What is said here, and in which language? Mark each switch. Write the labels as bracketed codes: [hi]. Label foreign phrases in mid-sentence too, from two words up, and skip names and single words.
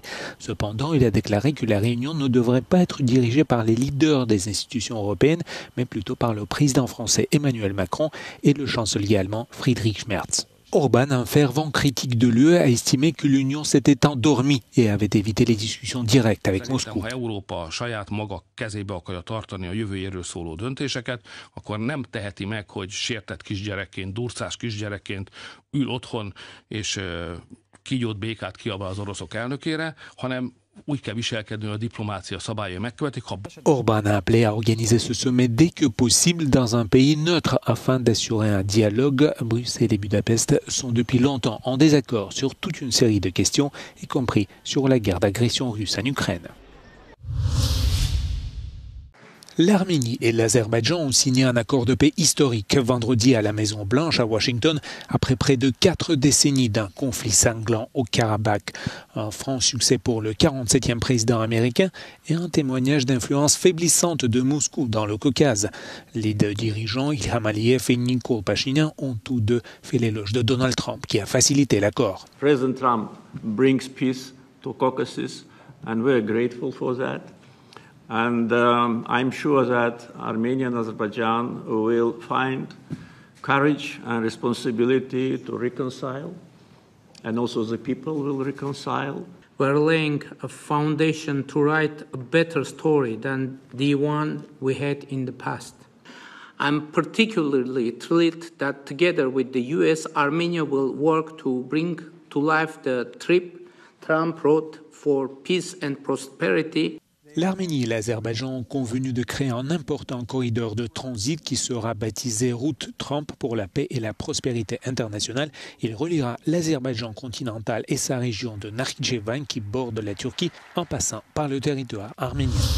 [fr] Cependant, il a déclaré que la réunion ne devrait pas être dirigée par les leaders des institutions européennes, mais plutôt par le président français Emmanuel Macron et le chancelier allemand Friedrich Merz. Orban, un fervent critique de l'UE, a estimé que l'Union s'était endormie et avait évité les discussions directes avec Moscou. [hu] Ha Európa saját maga kezébe akarja tartani a jövőjéről szóló döntéseket, akkor nem teheti meg, hogy sértett kisgyerekként, durcás kisgyerekként ül otthon és kígyót békát kiabál az oroszok elnökére, hanem úgy kell viselkedni, a diplomácia szabályai megkövetik. [fr] Orban a appelé à organiser ce sommet dès que possible dans un pays neutre afin d'assurer un dialogue. Bruxelles et Budapest sont depuis longtemps en désaccord sur toute une série de questions, y compris sur la guerre d'agression russe en Ukraine. L'Arménie et l'Azerbaïdjan ont signé un accord de paix historique vendredi à la Maison-Blanche à Washington après près de 4 décennies d'un conflit sanglant au Karabakh. Un franc succès pour le 47e président américain et un témoignage d'influence faiblissante de Moscou dans le Caucase. Les 2 dirigeants, Ilham Aliyev et Nikol Pachinian, ont tous 2 fait l'éloge de Donald Trump qui a facilité l'accord. [en] President Trump brings peace to Caucasus and we're grateful for that. And I'm sure that Armenia and Azerbaijan will find courage and responsibility to reconcile, and also the people will reconcile. We're laying a foundation to write a better story than the one we had in the past. I'm particularly thrilled that together with the US, Armenia will work to bring to life the trip Trump wrote for peace and prosperity. [fr] L'Arménie et l'Azerbaïdjan ont convenu de créer un important corridor de transit qui sera baptisé Route Trump pour la paix et la prospérité internationale. Il reliera l'Azerbaïdjan continental et sa région de Nakhitchevan qui borde la Turquie en passant par le territoire arménien.